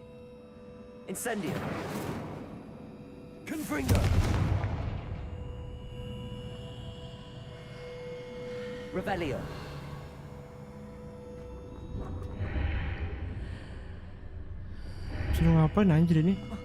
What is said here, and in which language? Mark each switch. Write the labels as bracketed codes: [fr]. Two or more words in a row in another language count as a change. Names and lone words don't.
[id] Incendio! Confringo! Revelio! Suruh ngapain anjir ini?